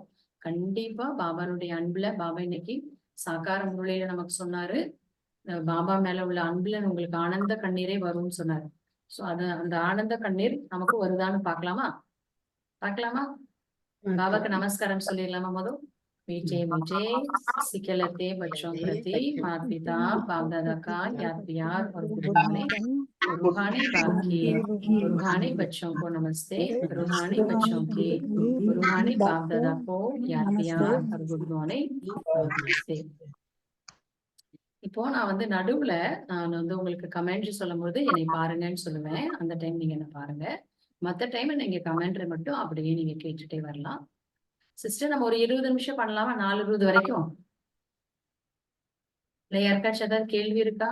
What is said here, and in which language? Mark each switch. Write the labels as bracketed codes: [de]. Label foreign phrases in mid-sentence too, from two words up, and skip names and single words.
[ta] கண்டிப்பா பாபானுடைய அன்புல, பாபா இன்னைக்கு சாக்கார முறையில நமக்கு சொன்னாரு, பாபா மேல உள்ள அன்புல உங்களுக்கு ஆனந்த கண்ணீரே வரும்னு சொன்னாரு. சோ அந்த ஆனந்த கண்ணீர் நமக்கு வருதான்னு பாக்கலாமா? பாபாக்கு நமஸ்காரம் சொல்லிடலாமா? [hi] முதல் मीठे मीठे सिखलते बच्चों प्रति माता पिता बाप दादा का याद प्यार और [en] good morning. [hi] रूहानी बाप की रूहानी बच्चों को नमस्ते। रूहानी बच्चों की रूहानी बाप दादा को याद प्यार और [en] good morning [hi] नमस्ते। [ta] இப்போ நான் வந்து நடுவுல நான் வந்து உங்களுக்கு கமெண்ட்ரி சொல்லும் போது என்னை பாருங்கன்னு சொல்லுவேன். அந்த டைம் நீங்க என்ன பாருங்க. மத்த டைம் நீங்க கமெண்ட்ரி மட்டும் அப்படியே நீங்க கேட்டுட்டே வரலாம். சிஸ்டர், நம்ம ஒரு 20 நிமிஷம் பண்ணலாமா? 4:20 வரைக்கும். இல்ல யாருக்காச்சும் ஏதாவது கேள்வி இருக்கா?